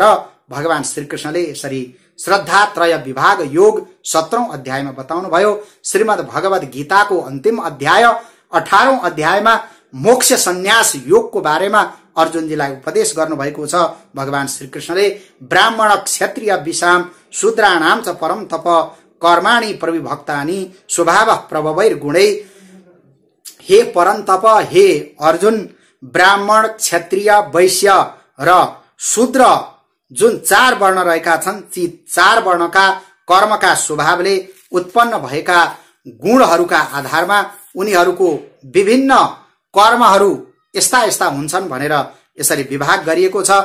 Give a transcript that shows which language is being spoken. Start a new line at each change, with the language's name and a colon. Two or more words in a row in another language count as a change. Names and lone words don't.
Nepali: भगवान श्रीकृष्णले यसरी श्रद्धात्रय विभाग योग 17औं अध्यायमा बताउनु भयो। श्रीमद् भगवत गीताको अन्तिम अध्याय 18औं अध्यायमा मोक्ष सन्यास योगको बारेमा अर्जुनजीलाई उपदेश गर्नुभएको छ।
Sanskrit: भगवान श्रीकृष्णले ब्राह्मण क्षत्रिय विषाम शूद्राणाम च परम तप कर्माणि प्रविभक्तानि स्वभाव प्रभवैर गुणै।
Nepali: हे परम तप, हे अर्जुन, ब्राह्मण क्षत्रिय वैश्य र शूद्र जुन 4 वर्ण रहेका छन्, ती 4 वर्णका कर्मका स्वभावले उत्पन्न भएका गुणहरूका आधारमा उनीहरूको विभिन्न कर्महरू यस्ता यस्ता हुन्छन् भनेर यसरी विभाग गरिएको छ।